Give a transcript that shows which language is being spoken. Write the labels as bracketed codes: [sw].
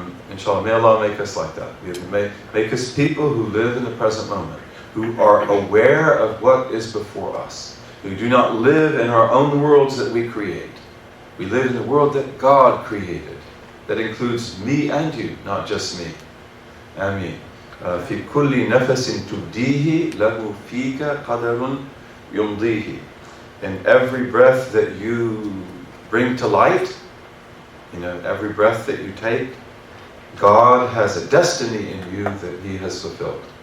[en] Inshallah, may Allah make us like that. Make us people who live in the present moment, who are aware of what is before us, who do not live in our own worlds that we create. We live in the world that God created, that includes me and you, not just me. Ameen. [ar] في كل نفس تبديه له فيك قدر يمضيه. [en] In every breath that you bring to light, every breath that you take, God has a destiny in you that He has fulfilled.